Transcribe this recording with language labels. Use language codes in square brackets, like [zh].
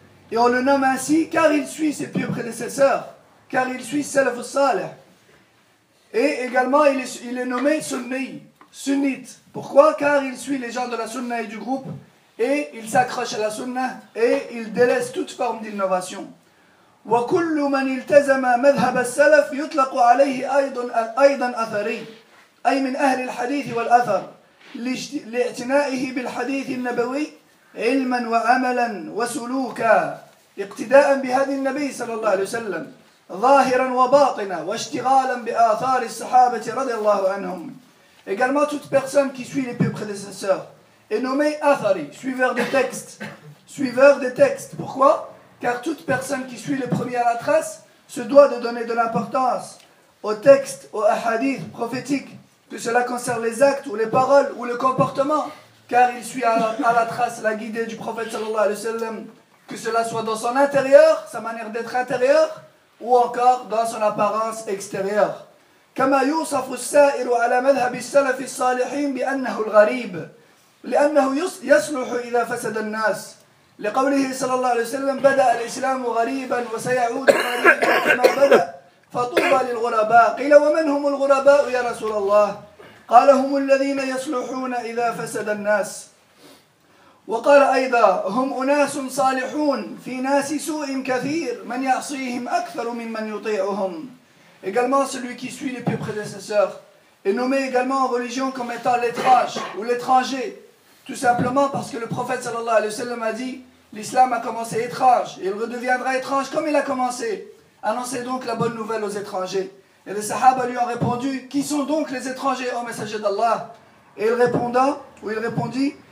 [fr] Et on le nomme ainsi car il suit ses pieux prédécesseurs, car il suit Salaf al-Saleh. Et également, il est nommé sunnite. Pourquoi ? Car il suit les gens de la sunna et du groupe, et il s'accroche à la sunna, et il délaisse toute forme d'innovation. [ar] وَكُلُّ مَنْ إِلْتَزَمَ مَذْهَبَ السَّلَفِ يُطْلَقُ عَلَيْهِ أَيْضًا أَثَرِي أي من أهل الحديث والأثر لاعتنائه بالحديث النبوي علما وعملا وسلوكا اقتداء بهدي النبي صلى الله عليه وسلم ظاهرا وباطنا واشتغالا بآثار الصحابة رضي الله عنهم. [fr] Également toute personne qui suit les plus prédécesseurs est nommée Athari, suiveur des textes. Pourquoi? Car toute personne qui suit les premiers à la trace se doit de donner de l'importance aux textes, aux hadiths prophétiques, que cela concerne les actes ou les paroles ou le comportement, car il suit à la trace la guidée du prophète sallallahu alayhi wa sallam, que cela soit dans son intérieur, sa manière d'être intérieur, ou encore dans son apparence extérieure. [ar] كما يوصف السائر على مذهب السلف الصالحين بأنه الغريب لأنه يصلح إذا فسد الناس لقوله صلى الله عليه وسلم بدأ الإسلام غريبا وسيعود غريبا كما بدأ فطوبى للغرباء. قيل ومن هم الغرباء يا رسول الله؟ قال هم الذين يصلحون إذا فسد الناس. وقال أيضا هم أناس صالحون في ناس سوء كثير من يعصيهم أكثر ممن يطيعهم. [fr] Également celui qui suit les plus prédécesseurs est nommé également en religion comme étant l'étrange ou l'étranger, tout simplement parce que le prophète sallallahu alayhi wa sallam a dit l'islam a commencé étrange et il redeviendra étrange comme il a commencé. Annoncez donc la bonne nouvelle aux étrangers. Et les sahaba lui ont répondu, qui sont donc les étrangers au messager d'Allah? Et il répondit,